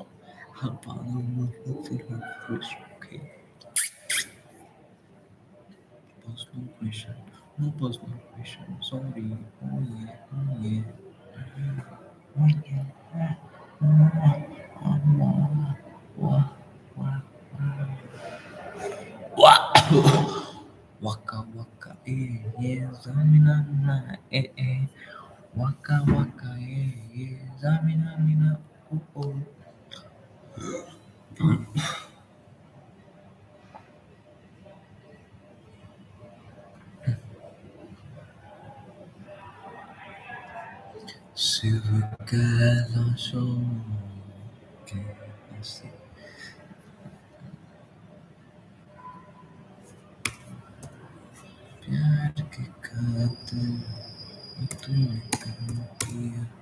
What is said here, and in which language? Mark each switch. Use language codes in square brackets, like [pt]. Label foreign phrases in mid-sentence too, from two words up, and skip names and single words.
[en] Her father would fulfill her wish. Okay, personal question. No personal question. Sorry. Oh yeah. Oh yeah. Oh yeah. Wah, wah, waka waka yeah zamina na waka waka yeah zamina mina oh oh. [hi] शिव कैलाशों के ऐसे प्यार की खातिर तूने कहा किया